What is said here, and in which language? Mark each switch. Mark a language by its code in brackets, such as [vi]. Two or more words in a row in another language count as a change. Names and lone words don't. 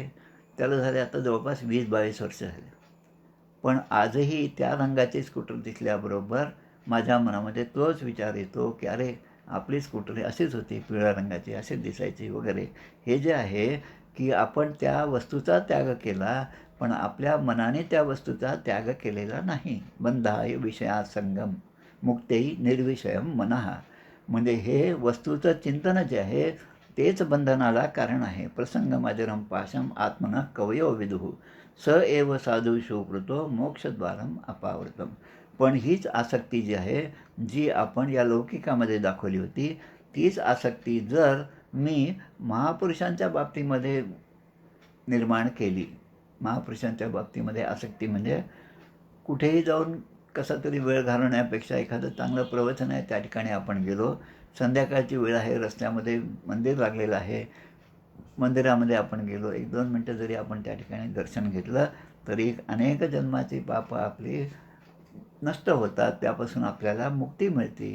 [mr] त्याला झाले आता जवळपास 20-22 वर्ष झाले. पण आजही त्या रंगाची स्कूटर दिसल्याबरोबर माझ्या मनामध्ये तोच विचार येतो की अरे, आपली स्कूटर अशीच होती, पिवळ्या रंगाची, अशीच दिसायची वगैरे. हे जे आहे की आपण त्या वस्तूचा त्याग केला, पण आपल्या मनाने त्या वस्तूचा त्याग केलेला नाही. [sa] बंधाय विषयासंगम मुक्तै निर्विषयम मनः. [mr] म्हणजे हे वस्तूचं चिंतन जे आहे तेच बंधनाला कारण आहे. [sa] प्रसंगमजरं पाशम आत्मनः कवयो विदुः स एव साधुषु कृतो मोक्षद्वारम अपावृतम. [mr] पण हीच आसक्ती जी आहे, जी आपण या लौकिकामध्ये दाखवली होती, तीच आसक्ती जर मी महापुरुषांच्या बाबतीमध्ये निर्माण केली. महापुरुषांच्या बाबतीमध्ये आसक्ती म्हणजे कुठेही जाऊन कसा तरी वेळ घालवण्यापेक्षा एखादं चांगलं प्रवचन आहे त्या ठिकाणी आपण गेलो, संध्याकाळची वेळ आहे, रस्त्यामध्ये मंदिर लागलेलं आहे, मंदिरामध्ये आपण गेलो, 1-2 मिनटं जरी आपण त्या ठिकाणी दर्शन घेतलं तरी अनेक जन्माची पापं आपली नष्ट होतात, त्यापासून आपल्याला मुक्ती मिळते.